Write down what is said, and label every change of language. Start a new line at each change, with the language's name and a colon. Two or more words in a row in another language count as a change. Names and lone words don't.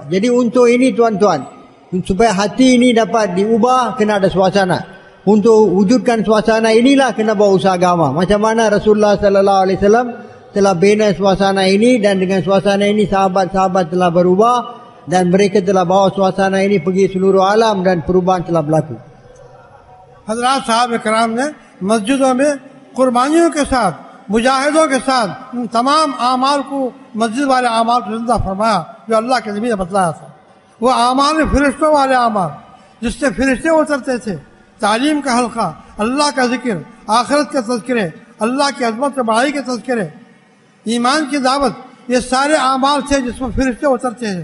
Malay: Jadi untuk ini tuan-tuan, supaya hati ini dapat diubah, kena ada suasana. Untuk wujudkan suasana inilah kena bawa usaha agama. Macam mana Rasulullah
Arabic: صلى الله عليه وسلم
Malay: telah bina suasana ini, dan dengan suasana ini sahabat-sahabat telah berubah, dan mereka telah bawa suasana ini pergi seluruh alam, dan perubahan telah berlaku.
Urdu: حضرات صاحب کرام نے مسجدوں میں قربانیوں کے ساتھ، مجاہدوں کے ساتھ ان تمام اعمال کو، مسجد والے اعمال کو زندہ فرمایا جو اللہ کے نبی نے بتلایا تھا. وہ اعمال میں فرشتوں والے اعمال، جس سے فرشتے اترتے تھے. تعلیم کا حلقہ، اللہ کا ذکر، آخرت کے تذکرے، اللہ کی عظمت اور بڑائی کے تذکرے، ایمان کی دعوت، یہ سارے اعمال تھے جس میں فرشتے اترتے ہیں.